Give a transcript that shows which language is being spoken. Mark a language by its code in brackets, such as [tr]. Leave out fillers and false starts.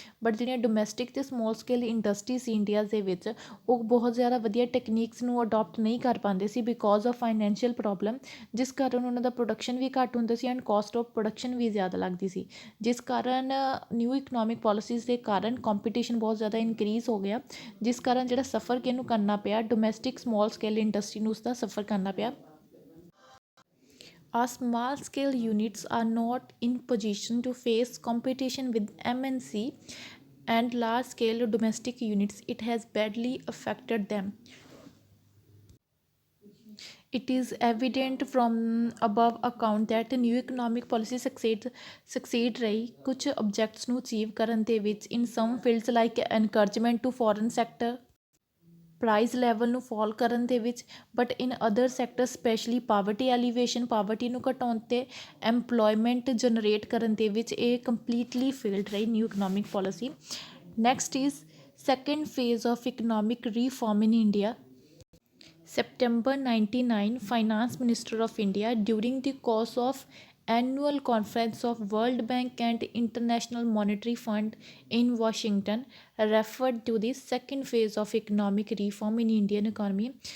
[pa] But ਜਿਹੜੀਆਂ domestic ਅਤੇ small scale industry ਸੀ India ਦੇ ਵਿੱਚ, ਉਹ ਬਹੁਤ ਜ਼ਿਆਦਾ ਵਧੀਆ ਟੈਕਨੀਕਸ ਨੂੰ ਅਡੋਪਟ ਨਹੀਂ ਕਰ ਪਾਉਂਦੇ ਸੀ [en] because of financial problem, [pa] ਜਿਸ ਕਾਰਨ ਉਹਨਾਂ ਦਾ ਪ੍ਰੋਡਕਸ਼ਨ ਵੀ ਘੱਟ ਹੁੰਦਾ ਸੀ ਐਂਡ ਕੋਸਟ ਆਫ ਪ੍ਰੋਡਕਸ਼ਨ ਵੀ ਜ਼ਿਆਦਾ ਲੱਗਦੀ ਸੀ, ਜਿਸ ਕਾਰਨ ਨਿਊ ਇਕਨੋਮਿਕ ਪੋਲਿਸੀਜ਼ ਦੇ ਕਾਰਨ ਕੰਪੀਟੀਸ਼ਨ ਬਹੁਤ ਜ਼ਿਆਦਾ ਇਨਕਰੀਜ਼ ਹੋ ਗਿਆ, ਜਿਸ ਕਾਰਨ ਜਿਹੜਾ ਸਫ਼ਰ ਕਿਹਨੂੰ ਕਰਨਾ ਪਿਆ, ਡੋਮੈਸਟਿਕ ਸਮਾਲ ਸਕੇਲ ਇੰਡਸਟਰੀ ਨੂੰ ਉਸਦਾ ਸਫ਼ਰ ਕਰਨਾ ਪਿਆ। [en] Small scale units are not in position to face competition with MNC and large scale domestic units. It has badly affected them. It is evident from above account that new economic policy succeed [pa] ਰਹੀ ਕੁਝ [en] objects [pa] ਨੂੰ [en] achieve [pa] ਕਰਨ ਦੇ ਵਿੱਚ [en] in some fields like encouragement to foreign sector, price level ਨੂੰ fall ਕਰਨ ਦੇ ਵਿੱਚ, but in other sector specially poverty alleviation, [pa] poverty ਨੂੰ ਘਟਾਉਣ 'ਤੇ ਐਮਪਲੋਇਮੈਂਟ ਜਨਰੇਟ ਕਰਨ ਦੇ ਵਿੱਚ [en] ਇਹ completely failed ਰਹੀ new economic policy. Next is second phase of economic reform in India. September 99, Finance Minister of India, during the course of annual conference of World Bank and International Monetary Fund in Washington, referred to the second phase of economic reform in Indian economy.